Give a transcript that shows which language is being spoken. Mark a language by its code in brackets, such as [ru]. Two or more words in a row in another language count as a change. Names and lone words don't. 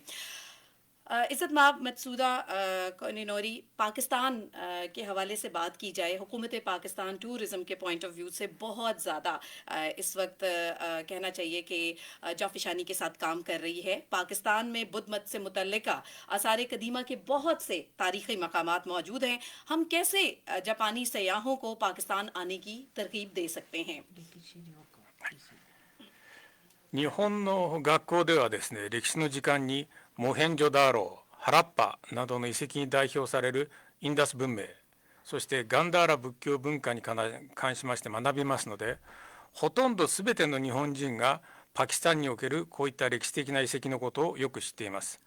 [ur] عزت مآب ماتسودا کنینوری، پاکستان کے حوالے سے بات کی جائے، حکومت پاکستان ٹورزم کے [en] point of view [ur] سے بہت زیادہ اس وقت کہنا چاہیے کہ جانفشانی کے ساتھ کام کر رہی ہے. پاکستان میں بدھ مت سے متعلقہ آثار قدیمہ کے بہت سے تاریخی مقامات موجود ہیں. ہم کیسے جاپانی سیاحوں کو پاکستان آنے کی ترغیب دے سکتے ہیں? [ja] 日本の学校ではですね、歴史の時間にモヘンジョダーロ、ハラッパなどの遺跡に代表されるインダス文明、そしてガンダーラ仏教文化に関しまして学びますので、ほとんど全ての日本人がパキスタンにおけるこういった歴史的な遺跡のことをよく知っています。